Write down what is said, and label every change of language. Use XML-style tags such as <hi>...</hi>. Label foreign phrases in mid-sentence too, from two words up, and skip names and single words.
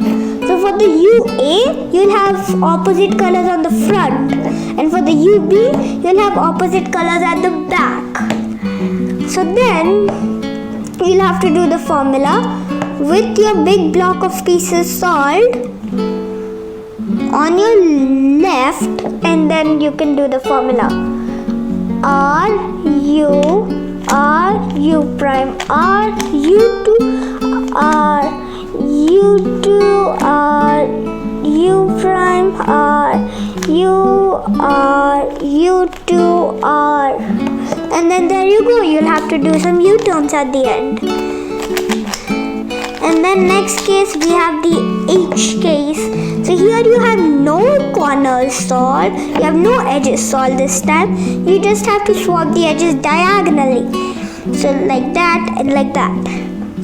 <en>So for the UA, you'll have opposite colors on the front, and for the UB, you'll have opposite colors at the back. So then you'll have to do the formula with your big block of pieces solved on your left, and then you can do the formula R U prime R U2 R U2 R U prime R U R U2 R, and then there you go. You'll have to do some U-turns at the end. And then next case we have the H case. So here you have no corners solved, you have no edges solved this time. You just have to swap the edges diagonally. So like that and like that.</en>